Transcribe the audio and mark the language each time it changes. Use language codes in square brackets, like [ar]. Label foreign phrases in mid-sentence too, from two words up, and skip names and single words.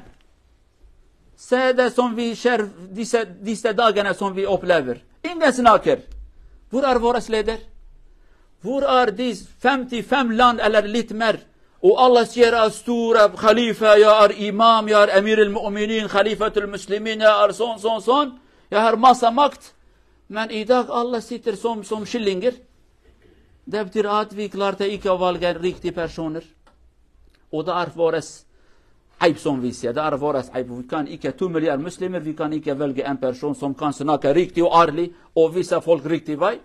[no] Se det som vi ser disse dagene som vi opplever. Ingen snakker. Hvor er vår leder? Hvor de 55 land eller litt mer, og alle sier store khalifa, jeg imam, jeg [ar] أمير المؤمنين، خليفة المسلمين, [no] jeg sånn. Jeg har masse makt. Men i dag alle sitter som skillinger. Det betyr at vi klarte ikke å valge riktige personer. Og det vår eib som vi sier. Det vår eib. Vi kan ikke 2 milliarder muslimer, vi kan ikke velge en person som kan snakke riktig og ærlig og vise folk riktig vei.